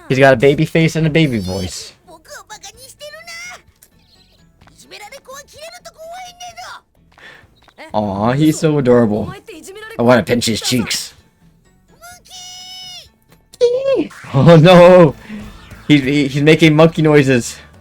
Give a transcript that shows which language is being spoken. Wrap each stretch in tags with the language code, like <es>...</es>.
<en>He's got a baby face and a baby voice.</en> <ja>僕をバカにしてるな。いじめられ子は切れると怖いんだぞ。</ja> <en>Aw, he's so adorable. I want to pinch his cheeks. Oh no! He's making monkey noises.</en>